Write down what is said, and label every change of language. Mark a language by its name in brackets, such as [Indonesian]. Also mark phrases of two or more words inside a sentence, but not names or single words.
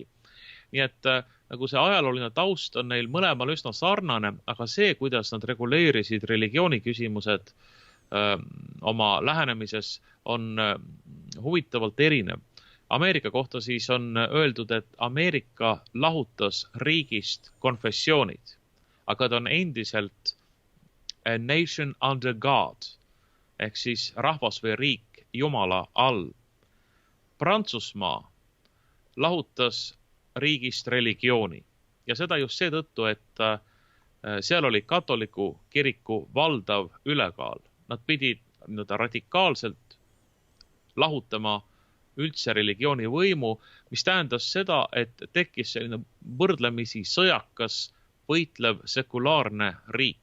[Estonian] Nii et nagu see ajalooline taust on neil mõlemal üsna sarnane, aga see, kuidas nad reguleerisid religiooni küsimused oma lähenemises, on huvitavalt erinev. Ameerika kohta siis on öeldud, et Ameerika lahutas riigist konfessioonid, aga ta on endiselt [English] a nation under God [Estonian] ehk siis rahvas või riik Jumala all. Prantsusmaa lahutas riigist religiooni ja seda just seetõttu, et seal oli katoliku kiriku valdav ülekaal. Nad pidid radikaalselt lahutama üldse religiooni võimu, mis tähendas seda, et tekkis selline võrdlemisi sõjakas, võitlev sekulaarne riik.